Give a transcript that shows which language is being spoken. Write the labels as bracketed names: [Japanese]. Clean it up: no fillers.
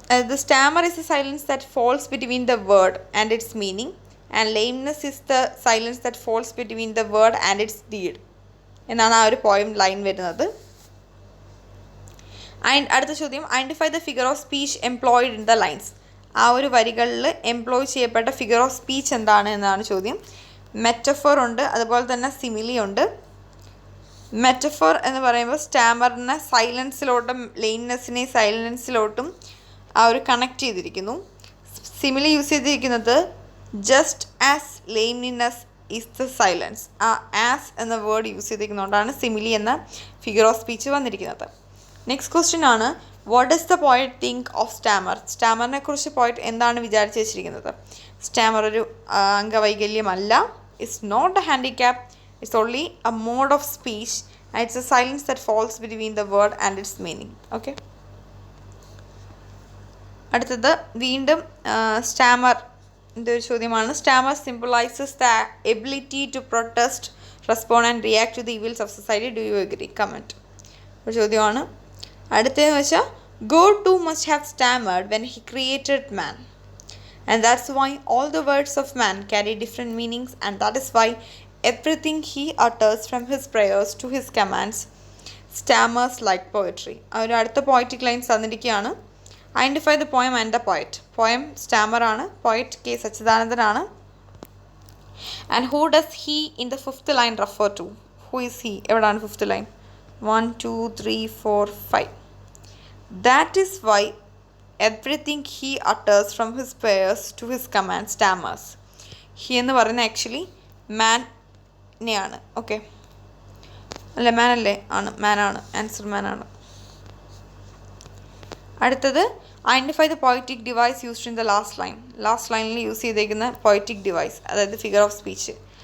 [English] The stammer is a silence that falls between the word and its meaning, and lameness is the silence that falls between the word and its deed [Malayalam] എന്നാണ് ആ ഒരു poem line വരുന്നത്. അടുത്ത ചോദ്യം, [English] Identify the figure of speech employed in the lines. [Malayalam] ആ ഒരു വരികളിൽ employ ചെയ്യപ്പെട്ട ഫിഗർ ഓഫ് സ്പീച്ച് എന്താണ് എന്നാണ് ചോദ്യം. മെറ്റഫോർ ഉണ്ട്, അതുപോലെ തന്നെ സിമിലി ഉണ്ട്. മെറ്റഫോർ എന്ന് പറയുമ്പോൾ സ്റ്റാമറിനെ സൈലൻസിലോട്ടും ലെയിംനെസ്സിനെ സൈലൻസിലോട്ടും ആ ഒരു കണക്ട് ചെയ്തിരിക്കുന്നു. [English] Simile use ചെയ്തിരിക്കുന്നത് just as lameness is the silence. [Malayalam] ആ ആസ് എന്ന വേർഡ് യൂസ് ചെയ്തിരിക്കുന്നതുകൊണ്ടാണ് സിമിലി എന്ന ഫിഗർ ഓഫ് സ്പീച്ച് വന്നിരിക്കുന്നത്. [English] Next question ആണ്, what does the poet think of stammer. [Malayalam] സ്റ്റാമറിനെ കുറിച്ച് പോയറ്റ് എന്താണ് വിചാരിച്ച് വെച്ചിരിക്കുന്നത്? സ്റ്റാമർ ഒരു അംഗവൈകല്യമല്ല. [English] It's not a handicap. It's only a mode of speech and it's a silence that falls between the word and its meaning. Okay. [Malayalam] അടുത്തത് വീണ്ടും Starmer ഇതൊരു ചോദ്യമാണ്. [English] Stammer symbolises the ability to protest, respond and react to the evils of society. Do you agree? Comment. [Malayalam] ഒരു ചോദ്യമാണ്. അടുത്തതെന്ന് വെച്ചാൽ [English] God too must have stammered when he created man. And that's why all the words of man carry different meanings, and that is why everything he utters from his prayers to his commands stammers like poetry. [Malayalam] ഒരു അടുത്ത poetic lines തന്നിരിക്കുകയാണ്. [English] Identify the poem and the poet. Poem Stammer ആണ്, poet K. Satchidanandan ആണ്. And who does he in the fifth line refer to? Who is he? എവിടാണ് fifth line? 1, 2, 3, 4, 5. That is why everything he utters from his prayers to his commands stammers. [Malayalam] He എന്ന് പറയുന്നത് actually മാനെയാണ്. Okay, അല്ല മാൻ അല്ലേ? ആണ്, മാനാണ്. Answer മാനാണ്. [English] അടുത്തത് identify the poetic device used in the last line. [Malayalam] Last ലൈനിൽ use ചെയ്തേക്കുന്ന poetic device, അതായത് figure of speech.